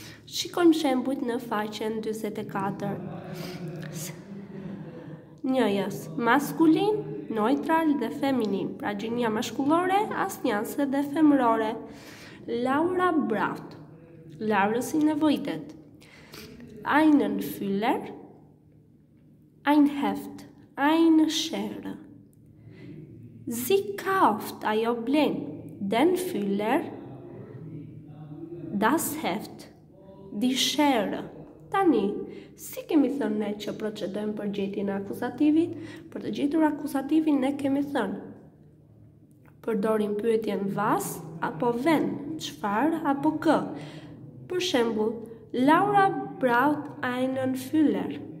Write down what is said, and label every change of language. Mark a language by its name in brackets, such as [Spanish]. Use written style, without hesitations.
[Albanian] Shikojmë shembujt në faqen 44. Njëjës, maskulin, neutral dhe feminin, pra gjinia mashkullore, asnjanse dhe femërore. [German] Laura braucht, [Albanian] Laurës i nevojitet. [German] Einen Füller, ein Heft, eine Schere. Sie kauft, [Albanian] ajo blen, [German] den Füller, das Heft, die Schere. [Albanian] Tani, Si kemi thënë ne që procedojmë për gjetjen e akuzativit? Për të gjetur akuzativin ne kemi thënë përdorim pyetjen was apo wen, çfarë apo kë. [German] Për shembull, Laura braut einen Füller.